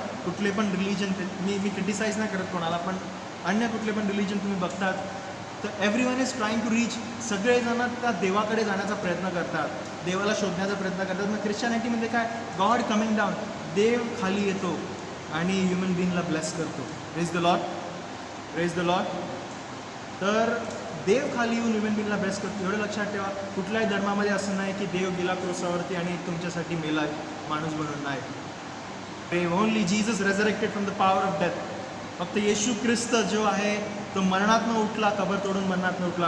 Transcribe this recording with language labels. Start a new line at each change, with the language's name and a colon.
Marathi: कुठले पण रिलिजन, मी क्रिटिसाइज नाही करत कोणाला, पण अन्य कुठले पण रिलिजन तुम्ही बघतात तर
English: everyone is trying to reach,
Marathi: सगळेजण त्या देवाकडे जाण्याचा प्रयत्न करतात, देवाला शोधण्याचा प्रयत्न करतात. मग ख्रिश्चॅनिटीमध्ये काय,
English: God coming down,
Marathi: देव खाली येतो आणि ह्युमन बिईंगला ब्लेस करतो.
English: Praise the lord, praise the lord.
Marathi: तर देव खाली येऊन ह्युमन बिईंगला ब्लेस करतो. एवढं लक्षात ठेवा, कुठल्याही धर्मामध्ये असं नाही की देव गेला क्रोसावरती आणि तुमच्यासाठी मेला माणूस बनून नाही. ते
English: Only Jesus resurrected from the power of death.
Marathi: फक्त येशू ख्रिस्त जो आहे तो मरणातनं उठला, कबर तोडून मरणातनं उठला.